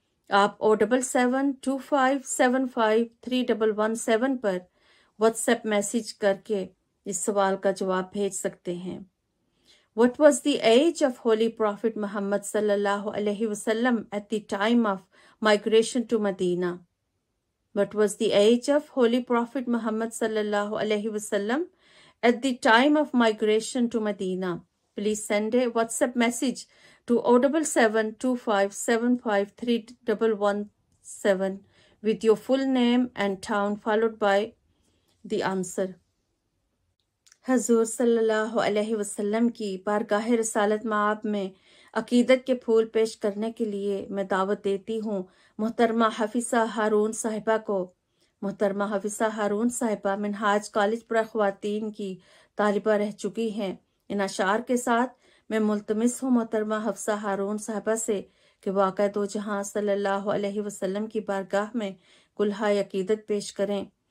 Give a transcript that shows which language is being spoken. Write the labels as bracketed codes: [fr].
[ur] آپ 7725753117 پر what's app message کر کے اس سوال کا جواب بھیج سکتے ہیں۔ [en] What was the age of Holy Prophet Muhammad sallallahu alaihi wasallam at the time of migration to Medina? What was the age of Holy Prophet Muhammad sallallahu alaihi wasallam at the time of migration to Medina? Please send a WhatsApp message to 7725753117 with your full name and town followed by the answer. [ur] حضور صلی اللہ علیہ وسلم کی بارگاہ رسالت مآب میں عقیدت کے پھول پیش کرنے کے لیے میں دعوت دیتی ہوں محترمہ حفیظہ ہارون صاحبہ کو۔ محترمہ حفیظہ ہارون صاحبہ منہاج کالج پر خواتین کی طالبہ رہ چکی ہیں۔ ان اشعار کے ساتھ میں ملتمس ہوں محترمہ حفیظہ ہارون صاحبہ سے کہ واقع دو جہاں صلی اللہ علیہ وسلم کی بارگاہ میں کلہائے عقیدت پیش کریں۔